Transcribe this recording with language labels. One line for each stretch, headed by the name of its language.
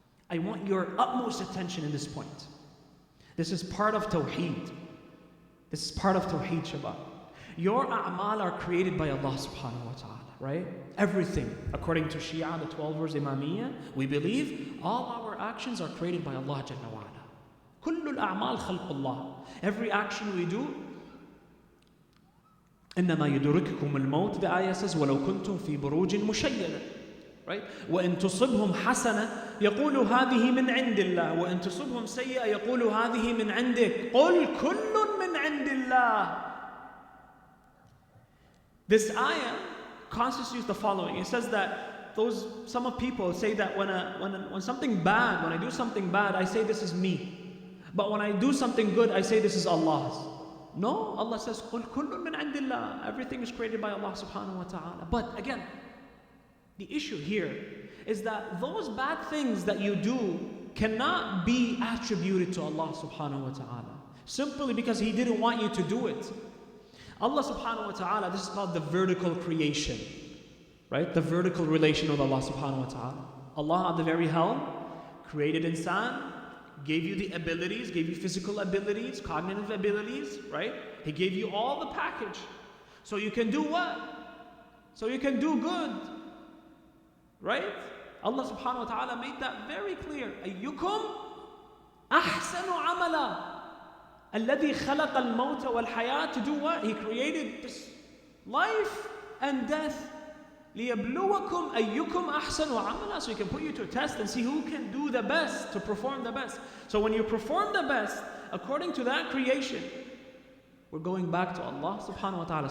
English: I want your utmost attention in this point. This is part of Tawheed. This is part of Tawheed, Shabbat. Your a'mal are created by Allah subhanahu wa ta'ala, right? Everything. According to Shia, the 12 verse Imamiyya, we believe all our actions are created by Allah Jalla wa Ala. كل الأعمال خلق الله. Every action we do,
Arabic: إنما يدرككم الموت,
English: the ayah says,
Arabic: ولو كنتم في بروج مشيدة.
English: Right?
Arabic: وإن تصبهم حسنة يقول هذه من عند الله وإن تصبهم سيئة يقول هذه من عندك قل كل من عند الله.
English: This ayah constitutes the following. It says that some of people say that when something bad, when I do something bad, I say this is me. But when I do something good, I say this is Allah's. No, Allah says
Arabic: قل كل من عند الله.
English: Everything is created by Allah subhanahu wa ta'ala. But again, the issue here is that those bad things that you do cannot be attributed to Allah subhanahu wa ta'ala, simply because He didn't want you to do it. Allah subhanahu wa ta'ala, this is called the vertical creation, right? The vertical relation with Allah subhanahu wa ta'ala. Allah at the very helm created insan, gave you the abilities, gave you physical abilities, cognitive abilities, right? He gave you all the package. So you can do what? So you can do good. Right? Allah subhanahu wa ta'ala made that very clear.
Arabic: أيكم أحسن عملا الذي خلق الموت والحياة.
English: To do what? He created this life and death.
Arabic: ليبلوكم أيكم أحسن عملا.
English: So He can put you to a test and see who can do the best, to perform the best. So when you perform the best according to that creation, we're going back to Allah subhanahu wa ta'ala.